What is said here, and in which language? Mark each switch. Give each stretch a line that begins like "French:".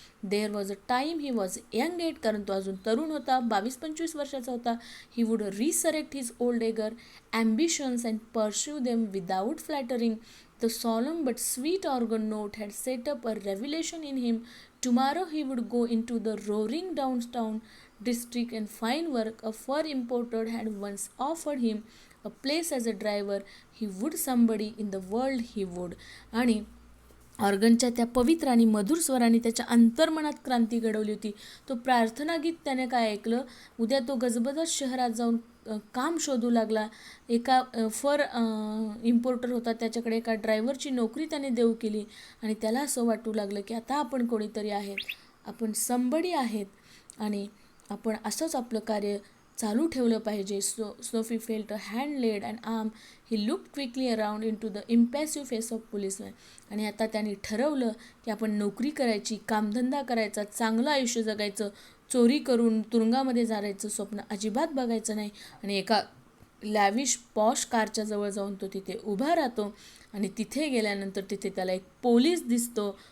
English: there was a time he was young at,
Marathi: कारण तो अजून तरुण होता, 22-25 वर्षाचा होता.
English: He would resurrect his old eager ambitions and pursue them without flattering. The solemn but sweet organ note had set up a revelation in him. Tomorrow he would go into the roaring downtown district and find work. A fur importer had once offered him a place as a driver. He would somebody in the world he would.
Marathi: आणि ऑर्गनच्या त्या पवित्र आणि मधुर स्वराने त्याच्या अंतर्मनात क्रांती घडवली होती. तो प्रार्थना गीत त्याने काय ऐकलं, उद्या तो गजबजत शहरात जाऊन काम शोधू लागला. एका फर इम्पोर्टर होता, त्याच्याकडे एका ड्रायव्हरची नोकरी त्याने देऊ केली आणि त्याला असं वाटू लागलं की आता आपण कोणीतरी आहेत, आपण समबडी आहेत आणि आपण असंच आपलं कार्य चालू ठेवलं पाहिजे.
English: Sophie felt a hand laid an arm. He looked quickly around into the impassive face of policeman.
Marathi: आणि आता त्याने ठरवलं की आपण नोकरी करायची, कामधंदा करायचा, चांगलं आयुष्य जगायचं, चोरी करून तुरुंगामध्ये जायचं स्वप्न अजिबात बघायचं नाही. आणि एका लॅविश पॉश कारच्या जवळ जाऊन तो तिथे उभा राहतो आणि तिथे गेल्यानंतर तिथे त्याला एक पोलीस दिसतो.